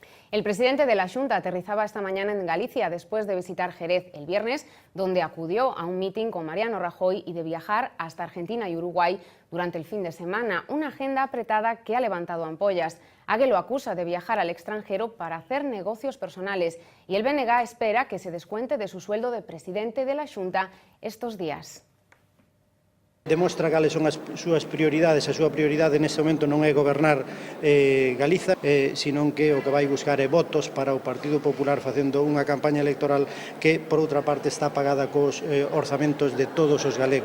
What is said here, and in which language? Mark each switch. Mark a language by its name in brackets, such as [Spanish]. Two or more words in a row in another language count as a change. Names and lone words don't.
[Spanish] El presidente de la Xunta aterrizaba esta mañana en Galicia después de visitar Jerez el viernes, donde acudió a un mitin con Mariano Rajoy y de viajar hasta Argentina y Uruguay durante el fin de semana. Una agenda apretada que ha levantado ampollas. Ague lo acusa de viajar al extranjero para hacer negocios personales y el BNG espera que se descuente de su sueldo de presidente de la Xunta estos días. [Galician] Demostra cales son as súas prioridades. A súa prioridade neste momento non é gobernar Galiza, senón que o que vai buscar é votos para o Partido Popular facendo unha campaña electoral que, por outra parte, está pagada cos orzamentos de todos os galegos.